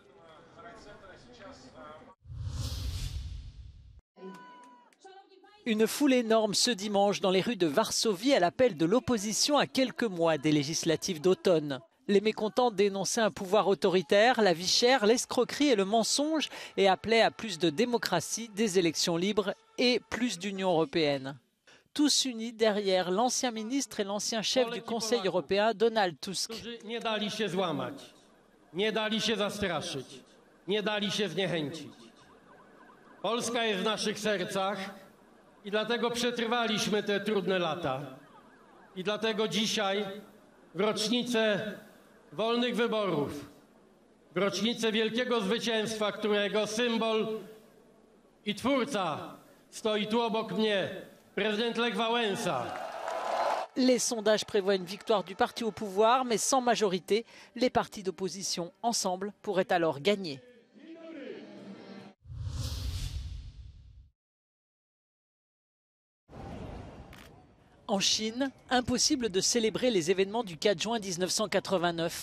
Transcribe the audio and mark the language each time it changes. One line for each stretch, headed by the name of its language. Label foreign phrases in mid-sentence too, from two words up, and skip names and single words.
French: Une foule énorme ce dimanche dans les rues de Varsovie à l'appel de l'opposition à quelques mois des législatives d'automne. Les mécontents dénonçaient un pouvoir autoritaire, la vie chère, l'escroquerie et le mensonge et appelaient à plus de démocratie, des élections libres et plus d'Union européenne. Tous unis derrière l'ancien ministre et l'ancien chef du Conseil européen, Donald Tusk.
Polish: Nie dali się złamać, nie dali się zastraszyć, nie dali się zniechęcić. Polska jest w naszych sercach. I dlatego przetrwaliśmy te trudne lata. I dlatego dzisiaj, w rocznicę wolnych wyborów, w rocznicę wielkiego zwycięstwa, którego symbol i twórca stoi tu obok mnie, prezydent Lech Wałęsa.
French: Les sondages prévoient une victoire du parti au pouvoir, mais sans majorité. Les partis d'opposition, ensemble, pourraient alors gagner. En Chine, impossible de célébrer les événements du 4 juin 1989.